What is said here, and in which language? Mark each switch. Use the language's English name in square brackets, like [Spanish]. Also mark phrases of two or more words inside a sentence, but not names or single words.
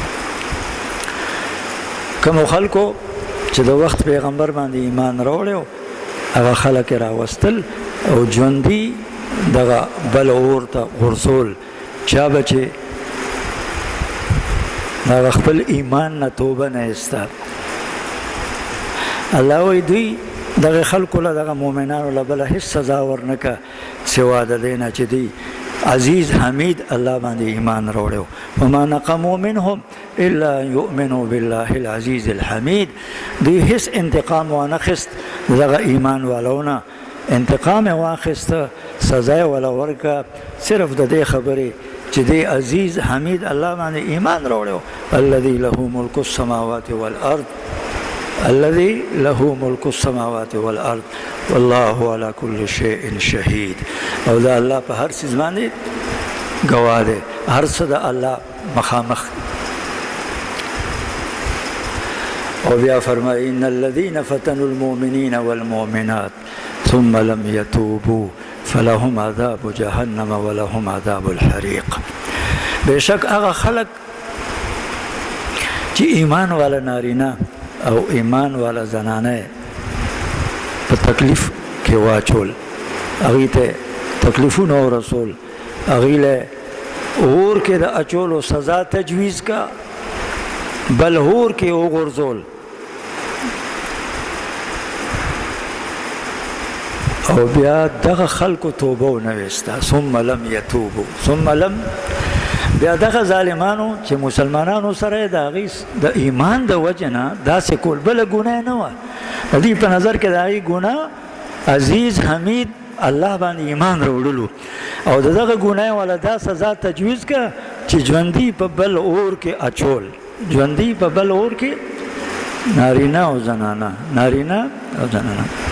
[Pashto] کوم خلکو چې د وخت پیغمبر باندې ایمان راوړی هغه خلک یې راوستل او ژوندي دغه بل اور ته غورځول چا به چې دغه خپل ایمان نه توبه نه ایسته الله وایي دوی دغه خلکو له دغه مؤمنانو له بله هېڅ سزا ورنکړه سوا د دې نه چې دوی عزیز حمید الله باندې ایمان راوړی [Arabic] وما نقموا منهم الا ان یؤمنوا بالله العزیز الحمید [Pashto] دوی هیڅ انتقام وانخیست دغه ایمان والونه انتقام یې واخیسته سزا یې وله ورکړه صرف د دې خبرې چې دی عزیز حمید الله باندې ایمان راوړی [Arabic] الذي له ملک السماوات والارض الذي له ملك السماوات والارض والله على كل شيء شهيد [Pashto] او دا الله په هر څه باندې گواه دی هر څه د الله مخامخ او بیا فرمایي [Arabic] ان الذين فتنوا المؤمنين والمؤمنات ثم لم يتوبوا فلهم عذاب جهنم ولهم عذاب الحريق [Pashto] بشک هغه خلق چې ایمان والا نارینه او ایمان والا زنانه په تکلیف کې واچول هغې ته تکلیفونه ورسول هغې له اور کې د اچولو سزا تجویز کا بل اور کې وغورځول او بیا دغه خلکو توبه ونه ویسته [Arabic] ثم لم یتوبو ثم لم [Pashto] بیا دغه ظالمانو چې مسلمانانو سره د هغې د ایمان د وجې نه داسې کول بله ګناه نه وه د دې په نظر کې د هغې ګناه عزیز حمید الله باندې ایمان راوړلو او د دغه ګناه والا دا سزا تجویز که چې ژوندي په بل اور کې اچول ژوندي په بل اور کې نارینه او زنانه نارینه او زنانه